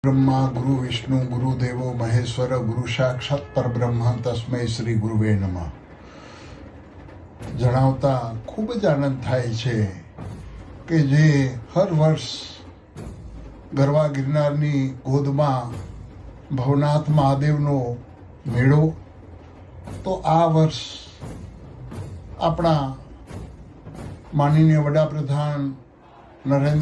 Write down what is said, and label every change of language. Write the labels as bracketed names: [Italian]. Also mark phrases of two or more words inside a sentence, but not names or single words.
[Sanskrit] ब्रह्मा गुरु विष्णु गुरुदेवो महेश्वर गुरु साक्षात परब्रह्म तस्मै श्री गुरुवे नमः। [Gujarati] જણાવતા ખૂબ જ આનંદ થાય છે કે જે હર વર્ષ ગરવા ગિરનારની ગોદમાં ભવનાથ મહાદેવનો મેળો, તો આ વર્ષ આપણા માનનીય વડાપ્રધાન નરેન્દ્ર